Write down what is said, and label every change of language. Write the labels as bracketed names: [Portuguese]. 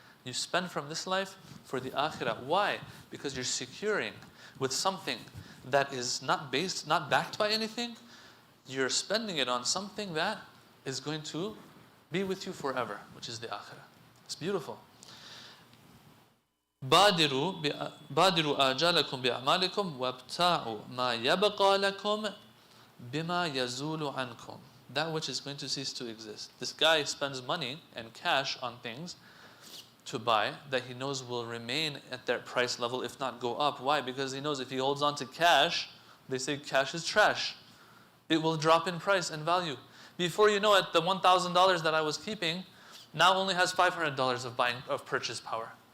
[English] You spend from this life for the akhirah. Why? Because you're securing with something that is not backed by anything. You're spending it on something that is going to be with you forever, which is the akhirah. It's beautiful. [Arabic] بادروا آجالكم بأعمالكم وابتاعوا ما يبقى لكم بما يزول عنكم. [English] That which is going to cease to exist. This guy spends money and cash on things to buy that he knows will remain at their price level, if not go up. Why? Because he knows if he holds on to cash, they say cash is trash. It will drop in price and value. Before you know it, the $1,000 that I was keeping now only has $500 of purchase power.